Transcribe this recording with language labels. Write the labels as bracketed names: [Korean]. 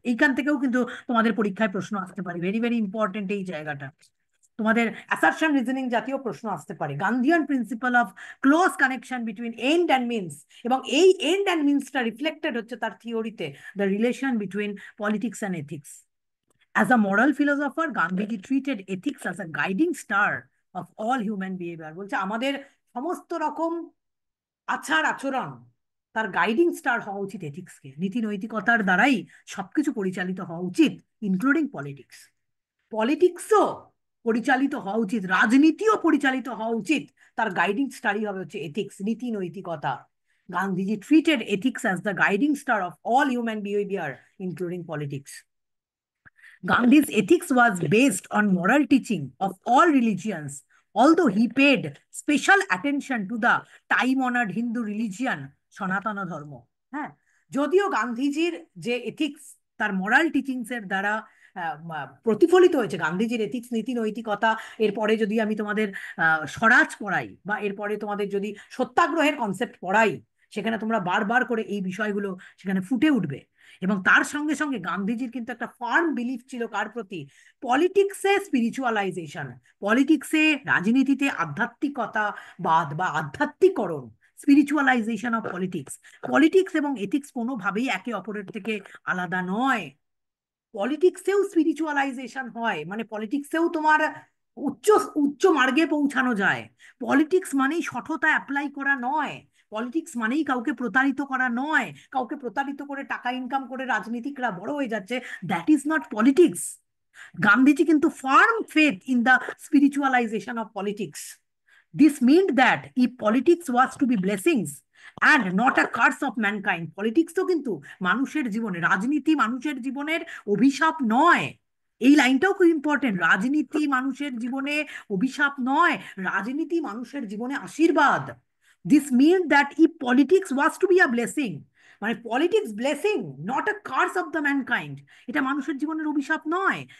[Bangla] এইখান থেকেও কিন্তু তোমাদের পরীক্ষায় প্রশ্ন আসতে পারে, ভেরি ভেরি ইম্পর্টেন্ট এই জায়গাটা। তোমাদের অ্যাসারশন রিজনিং জাতীয় প্রশ্ন আসতে পারে। [English] Gandhian principal of close connection between end and means, [Bangla] এবং এই এন্ড অ্যান্ড মিনসটা রিফ্লেক্টেড হচ্ছে তার থিওরিতে, [English] The relation between politics and ethics. As a moral philosopher, Gandhiji treated ethics as a guiding star of all human behavior. [Bangla] বলছে আমাদের সমস্ত রকম আচার আচরণ তার গাইডিং স্টার হওয়া উচিত এথিক্সকে, নীতি নৈতিকতার দ্বারাই সবকিছু পরিচালিত হওয়া উচিত, ইনক্লুডিং পলিটিক্স। পলিটিক্সও পরিচালিত হওয়া উচিত, রাজনীতিও পরিচালিত হওয়া উচিত, তার গাইডিং স্টারই হবে হচ্ছে এথিক্স, নীতি নৈতিকতা। [English] Gandhiji treated ethics as the guiding star of all human behaviour, including politics. Gandhi's ethics was based on moral teaching of all religions, although he paid special attention to the time-honored Hindu religion, [Bangla] সনাতন ধর্ম। হ্যাঁ, যদিও গান্ধীজির যে ethics তার moral teachings এর দ্বারা প্রতিফলিত হয়েছে, গান্ধীজির এথিক্স নীতি নৈতিকতা, এরপরে যদি আমি তোমাদের স্বরাজ পড়াই বা এরপরে তোমাদের যদি সত্যাগ্রহের কনসেপ্ট পড়াই, সেখানে তোমরা বারবার করে এই বিষয়গুলো সেখানে ফুটে উঠবে। এবং তার সঙ্গে সঙ্গে গান্ধীজির কিন্তু একটা ফার্ম বিলিফ ছিল কার প্রতি? পলিটিক্সে স্পিরিচুয়ালাইজেশন, পলিটিক্সে রাজনীতিতে আধ্যাত্মিকতা বাদ বা আধ্যাত্মিকরণ, স্পিরিচুয়ালাইজেশন অফ পলিটিক্স। পলিটিক্স এবং এথিক্স কোনোভাবেই একে অপরের থেকে আলাদা নয়। পলিটিক্সেও স্পিরিচুয়ালাইজেশন হয়, মানে পলিটিক্সেও তোমার উচ্চ উচ্চ মার্গে পৌঁছানো যায়। পলিটিক্স মানেই সঠতা অ্যাপ্লাই করা নয়, পলিটিক্স মানেই কাউকে প্রতারিত করা নয়, কাউকে প্রতারিত করে টাকা ইনকাম করে রাজনীতিকরা বড় হয়ে যাচ্ছে, [English] That is not politics. Gandhiji কিন্তু firm faith in the spiritualization of politics. This meant that if politics was to be blessings and not a curse of mankind, politics [Bangla] তো কিন্তু মানুষের জীবনে, রাজনীতি মানুষের জীবনের অভিশাপ নয়। এই লাইনটাও খুব ইম্পর্টেন্ট, রাজনীতি মানুষের জীবনে অভিশাপ নয়, রাজনীতি মানুষের জীবনে আশীর্বাদ। [English] this mean that if politics was to be a blessing, মানে politics blessing, not a curse of the mankind, [Bangla] এটা মানুষের জীবনের অভিশাপ নয়।